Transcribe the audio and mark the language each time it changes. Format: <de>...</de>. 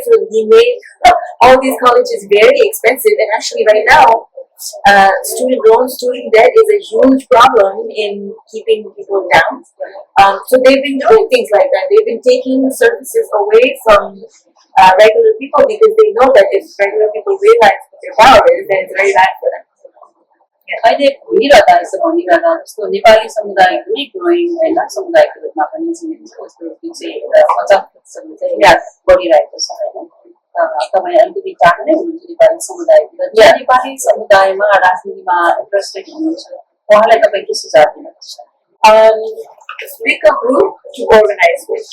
<en>So he made all these colleges very expensive, and actually right now, student debt is a huge problem in keeping people down. So they've been doing things like that. They've been taking services away from regular people because they know that if regular people realize what their power is, then it's very bad for them.</en> <ne>अहिले भइरहँदा यसो भनिरहँदा जस्तो नेपाली समुदायको नै growing होइन समुदायको रूपमा पनि यस्तो चाहिँ 50% चाहिँ बढिरहेको छ होइन। तपाईँ अलिकति टाढा नै हुनुहुन्छ नेपाली समुदायतिर, नेपाली समुदायमा राजनीतिमा इन्ट्रेस्टेड हुनुहुन्छ, उहाँलाई तपाईँ के सुझाव दिनुहुन्छ?</ne> <en>Pick a group to organize with.</en>